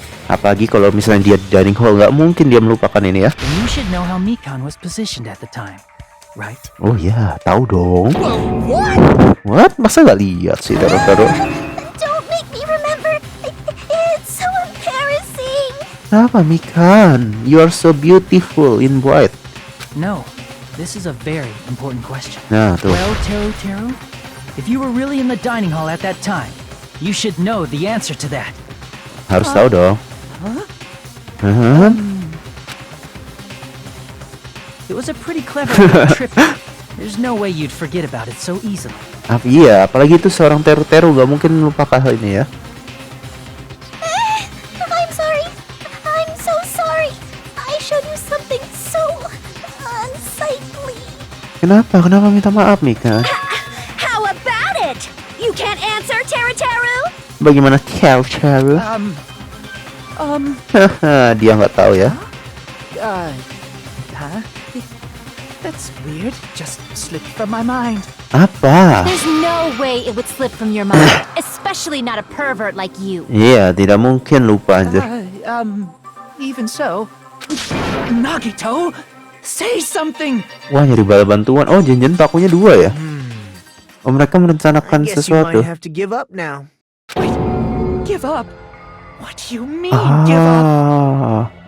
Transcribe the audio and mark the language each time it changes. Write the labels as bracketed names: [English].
[Indonesian] Apalagi kalau misalnya dia di dining hall, nggak mungkin dia melupakan ini ya. [English] Then you should know how Mikan was positioned at the time, right? [Indonesian] Oh ya, tahu dong. [English] What? What? [Indonesian] Masa nggak lihat sih Teru? [English] Don't make me remember. It's so embarrassing. [Indonesian] Kenapa Mikan? [English] You are so beautiful in white. No, this is a very important question. [Indonesian] Nah, tuh. [English] Well, Teru, if you were really in the dining hall at that time, you should know the answer to that. [Indonesian] Harus tahu dong. [English] It was a pretty clever little trip. There's no way you'd forget about it so easily. [Indonesian] Iya, apalagi itu seorang Teru nggak mungkin melupakan hal ini ya. [English] I'm sorry. I'm so sorry. I showed you something so unsightly. [Indonesian] Kenapa minta maaf Mika? [English] How about it? You can't answer, Teru? [Indonesian] Bagaimana Teru? Haha, dia nggak tahu ya. Huh? [English] That's weird. Just slipped from my mind. [Indonesian] Apa? [English] There's no way it would slip from your mind, especially not a pervert like you. [Indonesian] Iya, tidak mungkin lupa anjir. [English] Even so, Nagito, say something. [Indonesian] Wah, nyari bala bantuan. Oh, janjian pakunya 2 ya? Oh, mereka merencanakan [English] I guess you might [Indonesian] sesuatu. [English] have to give up now. Wait, give up? What do you mean, give up?